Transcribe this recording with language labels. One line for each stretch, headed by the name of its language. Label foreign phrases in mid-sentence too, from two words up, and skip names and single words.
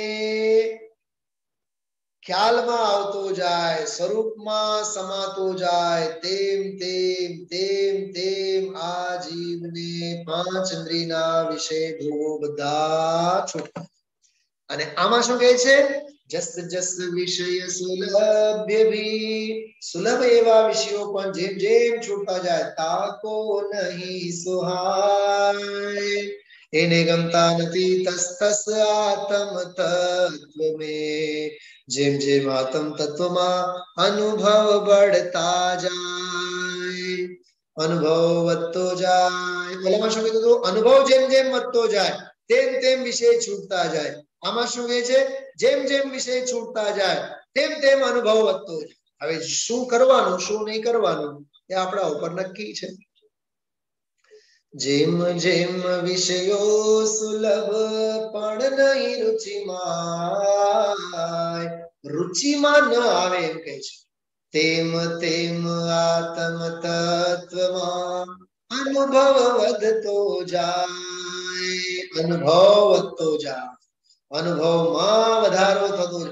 Gujarati: ખ્યાલ મેં આવતો જાએ, સ્વરૂપ મેં સમાતો જાએ, તેમ તેમ તેમ તેમ આ જીવ ને પાંચ ઇંદ્રિયના વિષય ભોગો બધા છૂટા। અને આમા શું કહે છે?
Hindi: जस जस विषय सुलभ्य भी,
Gujarati: સુલભ એવા વિષયો પર જેમ જેમ છૂટતા જાએ,
Hindi: ताको नहीं सुहाय,
Gujarati: એને ગમતા નથી
Hindi: तस तस आत्म तत्व में,
Gujarati: જેમ જેમ
Hindi: आत्म तत्व में अनुभव बढ़ता जाए,
Gujarati: અનુભવ વધતો જાએ। ઓલામાં શું કીધું? અનુભવ જેમ જેમ વધતો જાએ તેમ તેમ વિષય છૂટતા જાએ। આમાં શું કહે છે? જેમ જેમ વિષય છૂટતા જાએ તેમ તેમ અનુભવ વધતો જાએ। હવે શું કરવાનું શું નહીં કરવાનું એ આપણા ઉપર નક્કી છે। જેમ જેમ વિષયો સુલભ પણ નહીં રુચિમાય, રુચિમાં ન આવે એમ કહે છે, તેમ તેમ આત્મ તત્વમાં અનુભવ વધતો જાએ, અનુભવ વધતો જાએ, અનુભવમાં વધારો થતો જાએ।